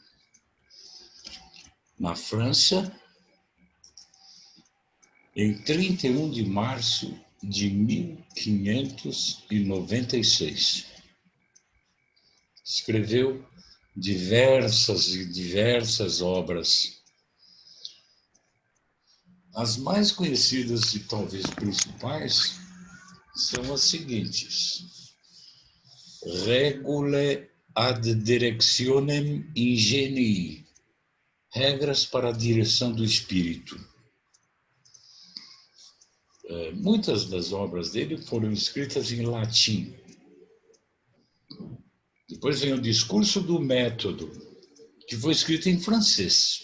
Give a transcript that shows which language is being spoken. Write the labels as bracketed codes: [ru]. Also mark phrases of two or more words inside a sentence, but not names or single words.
[pt] Na França, em 31 de março de 1596. Escreveu diversas obras. As mais conhecidas e talvez principais são as seguintes: [la] Regulae ad directionem ingenii, [pt] regras para a direção do espírito. Muitas das obras dele foram escritas em latim. Depois vem o Discurso do Método, que foi escrito em francês.